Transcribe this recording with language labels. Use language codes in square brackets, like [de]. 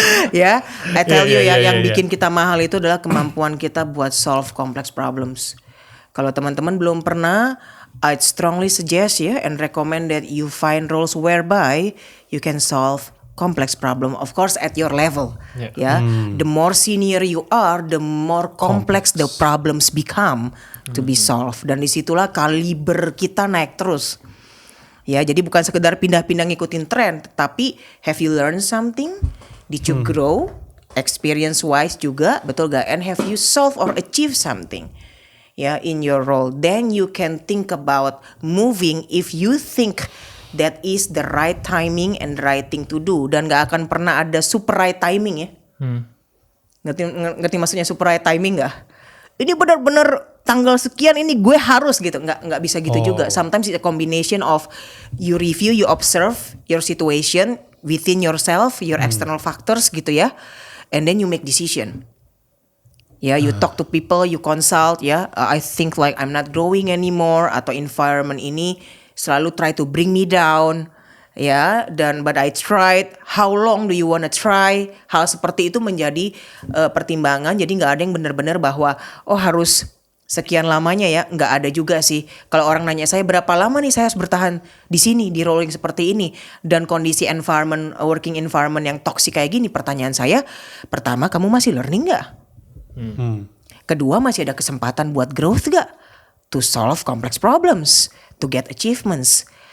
[id] Ya, [en] I tell you [id] yang bikin kita mahal itu adalah kemampuan kita buat [en] solve complex problems. [id] Kalau teman-teman belum pernah, [en] I'd strongly suggest ya and recommend that you find roles whereby you can solve complex problem, of course at your level. Ya, the more senior you are, the more complex the problems become to be solved. [id] Dan disitulah kaliber kita naik terus. Ya, jadi bukan sekedar pindah-pindah ngikutin tren, tapi [en] have you learned something? Did you grow? [id] Experience wise juga, betul gak? [en] And have you solved or achieved something? Ya, in your role. Then you can think about moving if you think that is the right timing and right thing to do, [id] dan gak akan pernah ada [en] super right timing ya. [id] Ngerti maksudnya super right timing gak? Ini benar-benar tanggal sekian ini gue harus gitu, nggak bisa gitu juga. [en] Sometimes it's a combination of you review, you observe your situation within yourself, your external factors gitu ya, and then you make decision. Ya, you talk to people, you consult ya. I think like I'm not growing anymore, atau environment ini selalu try to bring me down. Ya, dan but I tried. How long do you wanna try? [id] Hal seperti itu menjadi pertimbangan. Jadi nggak ada yang benar-benar bahwa harus sekian lamanya ya. Nggak ada juga sih. Kalau orang nanya saya berapa lama nih saya harus bertahan di sini di rolling seperti ini dan kondisi environment, working environment yang toxic kayak gini. Pertanyaan saya, pertama kamu masih learning nggak? Kedua, masih ada kesempatan buat growth gak? [en] To solve complex problems, to get achievements.